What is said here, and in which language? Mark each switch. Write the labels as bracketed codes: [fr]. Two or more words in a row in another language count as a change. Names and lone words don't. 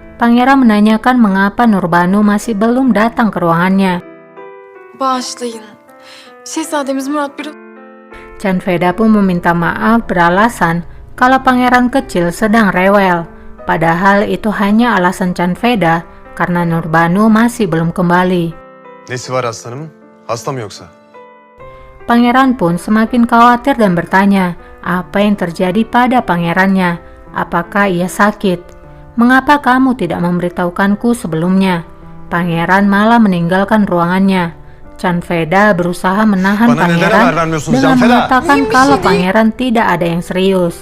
[id] Pangeran menanyakan mengapa Nurbanu masih belum datang ke ruangannya. [tr] Bağışlayın. Şehzademiz Murat biraz... [id] Canveda pun meminta maaf beralasan kalau pangeran kecil sedang rewel. Padahal itu hanya alasan Canveda karena Nurbanu masih belum kembali. [tr] Nesi var aslanımın? Hasta mı yoksa? [id] Pangeran pun semakin khawatir dan bertanya apa yang terjadi pada pangerannya. Apakah ia sakit? Mengapa kamu tidak memberitahukanku sebelumnya? Pangeran malah meninggalkan ruangannya. Canveda berusaha menahan pangeran dengan mengatakan kalau pangeran tidak ada yang serius.